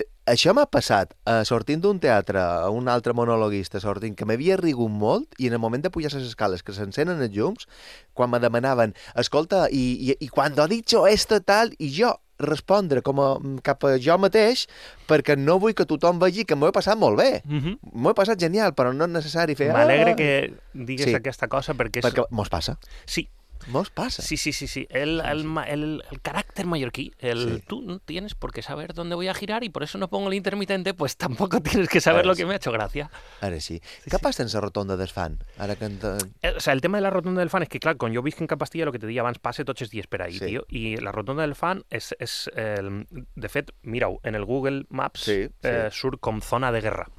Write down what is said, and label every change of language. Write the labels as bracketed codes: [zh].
[ca] Això m'ha passat sortint d'un teatre a un altre monologuista, sortint, que m'havia rigut molt i en el moment de pujar les escales que s'encenen els llums, quan me demanaven, escolta, i quan ho ha dit esto tal, i jo respondre com a, cap a jo mateix perquè no vull que tothom vegi que m'ho he passat molt bé. M'ho he passat genial, però no és necessari fer... M'alegre que digues aquesta cosa perquè... Perquè mos passa. Sí. Mos passa. Sí, sí, sí. Sí. El caràcter mallorquí, [es] tu no tienes por qué saber dónde voy a girar y por eso no pongo el intermitente, pues tampoco tienes que saber lo que me ha hecho gracia. [ca] Ara sí. Què passa en la rotonda del fan? Ara que el tema de la rotonda del fan és que, clar, quan jo visc en Capastilla, el que te deia abans, passa tots els dies per ahí, tio, i la rotonda del fan és de fet, mira-ho, en el Google Maps surt com zona de guerra.